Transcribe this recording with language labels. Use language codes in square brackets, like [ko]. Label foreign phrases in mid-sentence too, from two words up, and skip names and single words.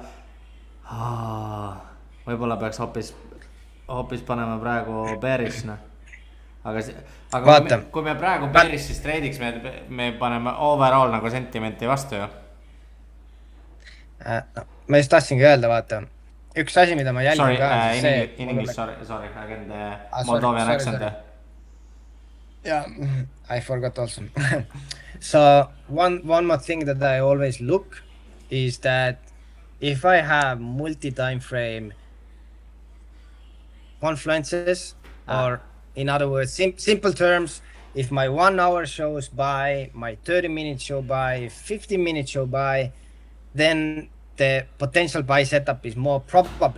[et] Võib-olla peaks hoopis panema praegu bearish, noh. Aga kui me praegu bearish'is treidiks, me paneme overall nagu sentimenti vastu ju. Ma just tahtsingi öelda, vaata. Üks asi, mida ma jälgin ka. [en] In English, sorry, again the Moldovan accent. Yeah, I forgot also. So one more thing that I always look is that if I have multi-time frame confluences, or in other words, simple terms, if my 1 hour shows buy, my 30 minutes show buy, 15 minutes show buy, then the potential buy setup is more probable.